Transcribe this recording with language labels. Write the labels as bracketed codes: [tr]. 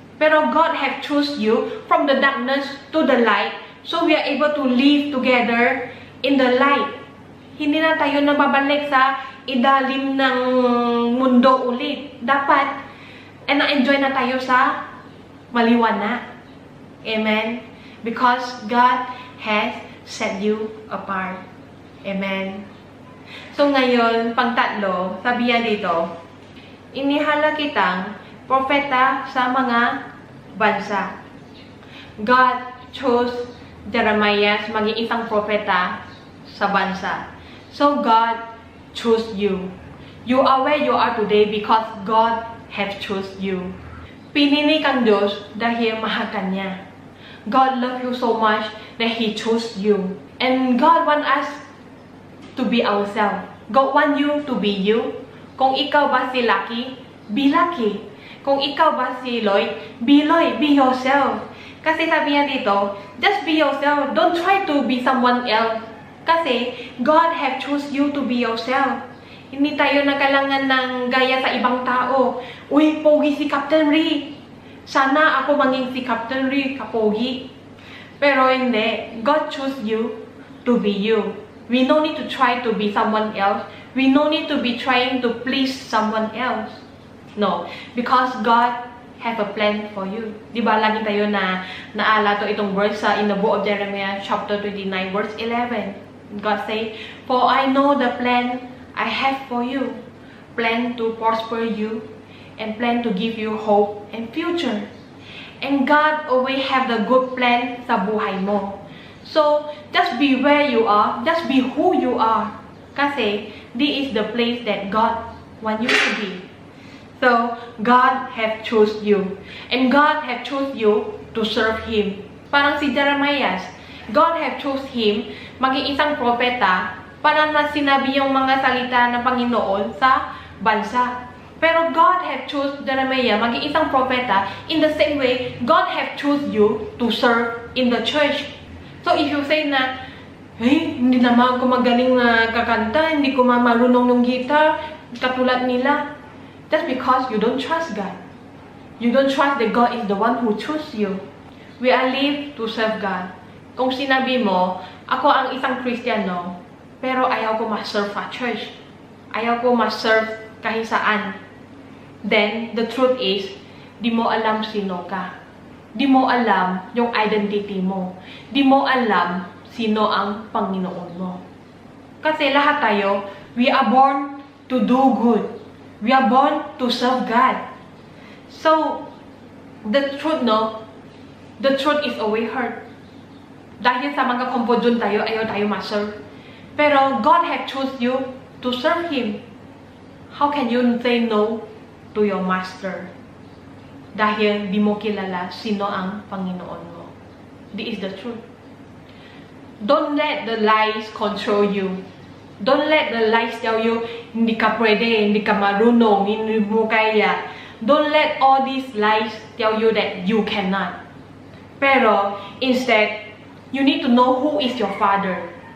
[en] Pero God have choose you from the darkness to the light. So we are able to live together in the light. [tl] Hindi na tayo nababalik sa ilalim ng mundo ulit. Dapat, na-enjoy na tayo sa maliwanag. Amen? [en] Because God has set you apart. [tl] Amen? So ngayon, pangtatlo, sabi yan dito, inihala kitang propeta sa mga bansa. [en] God chose [tl] Jeremiah maging isang propeta sa bansa. [en] So God chose you. You are where you are today because God has chose you. [tl] Pinili kang Diyos dahil mahal ka niya. [en] God loves you so much that He chose you. And God wants us to be ourselves. God wants you to be you. [tl] Kung ikaw ba si Lucky, [en] be Lucky. [tl] Kung ikaw ba si Lloyd, [en] be Lloyd, be yourself. [tl] Kasi sabi niya dito, [en] just be yourself. Don't try to be someone else. Kasi God have choose you to be yourself. [tl] Hindi tayo nakalangan ng gaya sa ibang tao. Uy, pogi si Captain Ri. Sana ako maging si Captain Ri, kapogi. [en] Pero hindi. God choose you to be you. We no need to try to be someone else. We no need to be trying to please someone else. No. Because God have a plan for you. [tl] Diba, lagi tayo na naala to itong verse sa [en] in the book of Jeremiah chapter 29 verse 11. God say, for I know the plan I have for you, plan to prosper you, and plan to give you hope and future. And God always have the good plan [tl] sa buhay mo. [en] So, just be where you are, just be who you are. Kasi, this is the place that God want you to be. So, God have chose you. And God have chose you to serve Him. [tl] Parang si Jeremiah, [en] God have chose him [tl] maging isang propeta para na sinabi yung mga salita ng Panginoon sa bansa. [en] Pero God have chose Jeremiah [tl] maging isang propeta [en] in the same way God have chose you to serve in the church. So if you say [tl] na, hey, hindi naman ako magaling na kakanta, hindi ko marunong ng guitar, katulad nila, [en] that's because you don't trust God. You don't trust that God is the one who chose you. We are live to serve God. [tl] Kung sinabi mo, ako ang isang Kristiyano, pero ayaw ko ma-serve sa church. Ayaw ko ma-serve kahit saan. [en] Then, the truth is, [tl] di mo alam sino ka. Di mo alam yung identity mo. Di mo alam sino ang Panginoon mo. Kasi lahat tayo, [en] we are born to do good. We are born to serve God. So, the truth, no? The truth is always hurt. [tl] Dahil sa mga confusion tayo, ayaw tayo ma-serve. [en] Pero God has chose you to serve Him. How can you say no to your master? [tl] Dahil di mo kilala sino ang Panginoon mo. [en] This is the truth. Don't let the lies control you. Don't let the lies tell you, [tl] hindi ka pwede, hindi ka marunong, hindi mo kaya. [en] Don't let all these lies tell you that you cannot. Pero, instead, you need to know who is your Father.